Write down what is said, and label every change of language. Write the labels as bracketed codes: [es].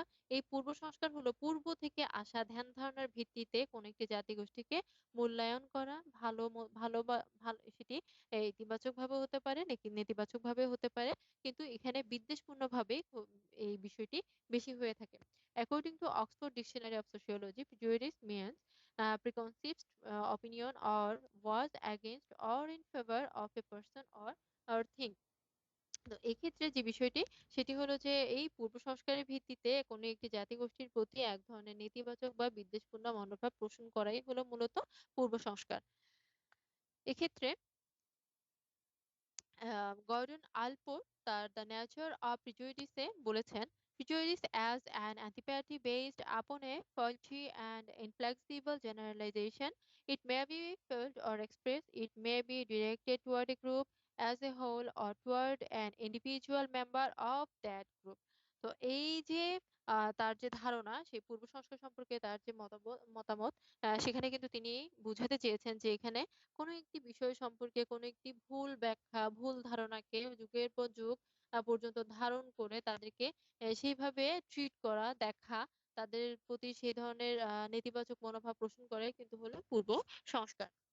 [bn] এই পূর্ব সংস্কার হলো পূর্ব থেকে আসা ধ্যান ধারণার ভিত্তিতে কোন একটি জাতিগোষ্ঠীকে মূল্যায়ন করা, ভালো বা ভালো সেটি ইতিবাচক ভাবে হতে পারে নাকি নেতিবাচক ভাবে হতে পারে, কিন্তু এখানে বিদ্বেষপূর্ণ ভাবে এই বিষয়টি বেশি হয়ে থাকে। [en] According to Oxford dictionary of sociology, prejudice means preconceived opinion or was against or in favor of a person or thing। [bn] তো এক্ষেত্রে যে বিষয়টি সেটি হলো যে এই পূর্ব সংস্কারের ভিত্তিতে কোনো একটি জাতিগোষ্ঠীর প্রতি এক ধরনের নেতিবাচক বা বিদ্বেষপূর্ণ মনোভাব পোষণ করাই হলো মূলত পূর্ব সংস্কার। এক্ষেত্রে গর্ডন আলপোর তার [en] The nature of প্রিজুডিসে বলেছেন, prejudice as an antipathy based upon a faulty and inflexible generalization. It may be felt or expressed, it may be directed toward a group as a whole or toward an individual member of that group। [bn] তো এই যে তার যে ধারণা সেই পূর্ব সংস্কার সম্পর্কে তার যে মতামত, সেখানে কিন্তু তিনি বুঝাতে চেয়েছেন যে এখানে কোনো একটি বিষয় সম্পর্কে কোনো একটি ভুল ব্যাখ্যা, ভুল ধারণাকে যুগের পর যুগ পর্যন্ত ধারণ করে তাদেরকে সেইভাবে ট্রিট করা, দেখা, তাদের প্রতি সেই ধরনের নেতিবাচক মনোভাব পোষণ করে কিন্তু হলো পূর্ব সংস্কার।